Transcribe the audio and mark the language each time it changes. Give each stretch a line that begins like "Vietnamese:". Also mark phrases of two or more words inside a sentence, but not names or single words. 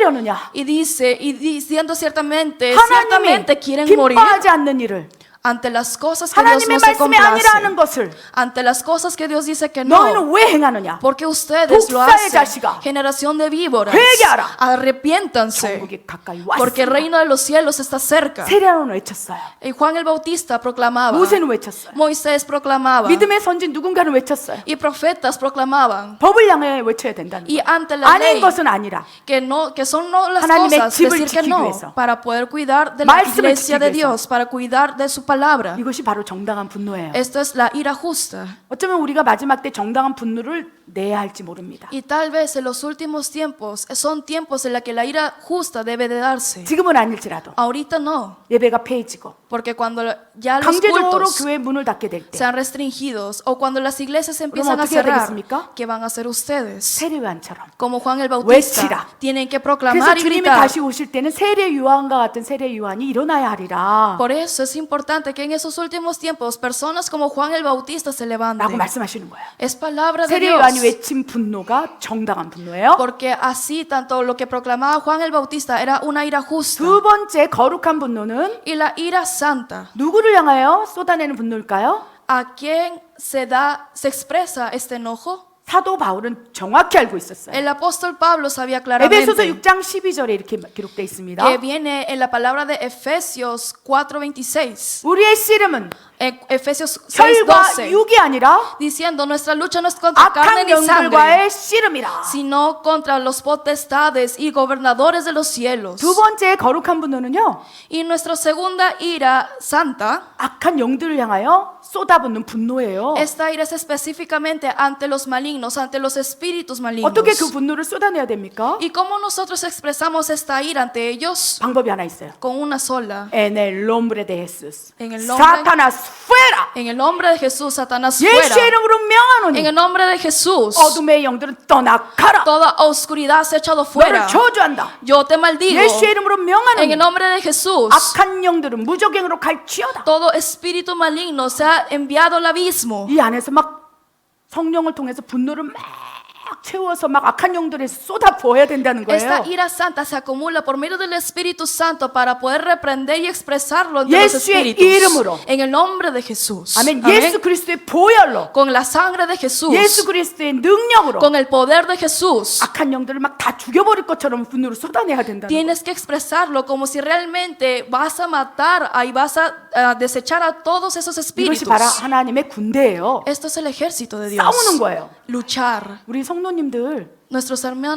Spanish: Y dice, y diciendo ciertamente
Korean: 하나님이
Spanish: quieren morir.
Korean: 기뻐하지 않는 일을
Spanish: ante las cosas que Dios
Korean: 하나님의
Spanish: no se
Korean: 말씀이 아니라는
Spanish: complace,
Korean: 것을
Spanish: ante las cosas que Dios dice que no,
Korean: 너희는 왜 행하느냐?
Spanish: porque ustedes lo
Korean: 독사의
Spanish: hacen,
Korean: 자식아.
Spanish: generación de víboras,
Korean: 회개하라.
Spanish: arrepiéntanse,
Korean: 천국이 가까이
Spanish: porque el
Korean: 왔습니다.
Spanish: reino de los cielos está cerca.
Korean: 세례는 외쳤어요.
Spanish: Y Juan el Bautista proclamaba,
Korean: 모세는 외쳤어요.
Spanish: Moisés proclamaba,
Korean: 믿음의 선진 누군가는 외쳤어요.
Spanish: y profetas proclamaban,
Korean: 법을 향해 외쳐야 된다는
Spanish: y
Korean: 거예요.
Spanish: ante la
Korean: 아닌
Spanish: ley,
Korean: 것은 아니라
Spanish: que son no las
Korean: 하나님의
Spanish: cosas,
Korean: 집을
Spanish: decir que
Korean: 지키기
Spanish: no,
Korean: 위해서.
Spanish: para poder cuidar de la
Korean: 말씀을
Spanish: iglesia de
Korean: 지키기 위해서.
Spanish: Dios, para cuidar de su palabra.
Korean: 이것이 바로 정당한 분노예요.
Spanish: Esto es la ira justa.
Korean: 어쩌면 우리가 마지막 때 정당한 분노를 내야 할지 모릅니다.
Spanish: Y tal vez en los últimos tiempos son tiempos en los que la ira justa debe de darse.
Korean: 지금은 아닐지라도
Spanish: Ahorita no,
Korean: 예배가 폐해지고
Spanish: porque cuando ya los
Korean: 강제적으로
Spanish: cultos
Korean: 교회 문을 닫게 될 때
Spanish: sean restringidos o cuando las iglesias se empiezan a
Korean: 어떻게 해야
Spanish: cerrar,
Korean: 되겠습니까?
Spanish: ¿qué van a hacer ustedes?
Korean: 세례요한처럼
Spanish: Como Juan el
Korean: 외치라.
Spanish: Bautista, tienen que
Korean: 그래서
Spanish: proclamar y
Korean: 주님이
Spanish: gritar.
Korean: 다시 오실 때는 세례 요한과 같은 세례 요한이 일어나야 하리라
Spanish: Por eso es importante que en esos últimos tiempos personas como Juan el Bautista se
Korean: 라고
Spanish: levanten.
Korean: 말씀하시는 거예요.
Spanish: Es palabra de
Korean: 세례 요한이
Spanish: Dios.
Korean: 외친 분노가 정당한 분노예요.
Spanish: Porque así tanto lo que proclamaba Juan el Bautista era una ira justa.
Korean: 두 번째 거룩한 분노는
Spanish: Y la ira santa,
Korean: 누구를 향하여 쏟아내는 분노일까요?
Spanish: ¿a quién se expresa este enojo?
Korean: 사도 바울은 정확히 알고 있었어요.
Spanish: El apóstol Pablo sabía
Korean: 에베소서
Spanish: claramente
Korean: 6장 12절에 이렇게 기록되어 있습니다.
Spanish: que viene en la palabra de Efesios 4:26.
Korean: 우리의 씨름은
Spanish: Efesios
Korean: 혈과
Spanish: 6:12
Korean: 육이 아니라
Spanish: diciendo nuestra lucha no es contra carne
Korean: 악한
Spanish: ni sangre,
Korean: 영들과의 씨름이라.
Spanish: sino contra los potestades y gobernadores de los cielos.
Korean: 두 번째 거룩한 분노는요.
Spanish: Y nuestra segunda ira santa,
Korean: 악한 영들을 향하여 쏟아붓는 분노예요.
Spanish: esta ira es específicamente ante los malignos, ante los espíritus malignos.
Korean: 어떻게 그 분노를 쏟아내야 됩니까?
Spanish: ¿Y cómo nosotros expresamos esta ira ante ellos?
Korean: 방법이 하나 있어요.
Spanish: Con una sola. En el nombre de Jesús. En el nombre-
Korean: 사탄아 fuera.
Spanish: En el nombre de Jesús, Satanás fuera.
Korean: 예수의 이름으로
Spanish: En
Korean: 명하노니
Spanish: el nombre de Jesús,
Korean: 어둠의 영들은 떠나가라.
Spanish: toda oscuridad se ha echado fuera.
Korean: 너를 저주한다.
Spanish: Yo te maldigo.
Korean: 예수의 이름으로
Spanish: En el
Korean: 명하노니
Spanish: nombre de Jesús,
Korean: 악한 영들은 무적행으로 갈지어다.
Spanish: todo espíritu maligno se ha enviado al abismo.
Korean: 이 안에서 막 성령을 통해서 분노를 막 채워서 막 악한 영들에 쏟아 부어야 된다는
Spanish: Esta
Korean: 거예요.
Spanish: ira santa se acumula por medio del Espíritu Santo para poder reprender y expresarlo ante los
Korean: 예수의
Spanish: espíritus.
Korean: 이름으로.
Spanish: En el nombre de Jesús.
Korean: 아멘.
Spanish: Amén.
Korean: 예수 그리스도의 보혈로,
Spanish: Con la sangre de Jesús.
Korean: 예수 그리스도의 능력으로
Spanish: Con el poder de Jesús.
Korean: 악한 영들을 막 다 죽여버릴 것처럼 분노를 쏟아내야 된다는 거예요.
Spanish: Tienes que expresarlo como si realmente vas a matar y vas a desechar a todos esos
Korean: 이것이
Spanish: espíritus.
Korean: 바로 하나님의 군대예요.
Spanish: Esto es el ejército de Dios.
Korean: 싸우는 거예요.
Spanish: Luchar.
Korean: 우리 성도님들
Spanish: Nuestros hermanos